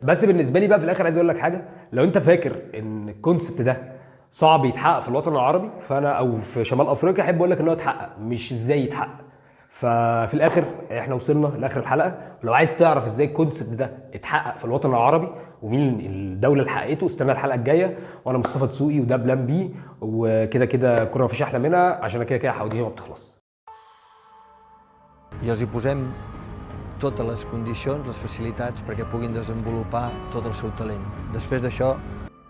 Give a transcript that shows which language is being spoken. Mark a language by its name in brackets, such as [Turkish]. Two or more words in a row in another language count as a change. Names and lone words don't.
[Arabic] بس بالنسبه لي بقى في الاخر عايز اقول لك حاجه، لو انت فاكر ان الكونسبت ده صعب يتحقق في الوطن العربي، فانا او في شمال افريقيا احب اقول لك ان هو اتحقق، مش ازاي يتحقق. ففي الاخر احنا وصلنا لاخر الحلقه، ولو عايز تعرف ازاي الكونسبت ده اتحقق في الوطن العربي ومين الدوله اللي حققته، استنى الحلقه الجايه. وانا مصطفى دسوقي، وده [English] Plan B, [Arabic] وكده كده كوره مفيش احلى منها، عشان كده كده حواديها ما بتخلص. [Catalan] I els hi posem totes les condicions, les facilitats perquè puguin desenvolupar tot el seu talent. Després d'això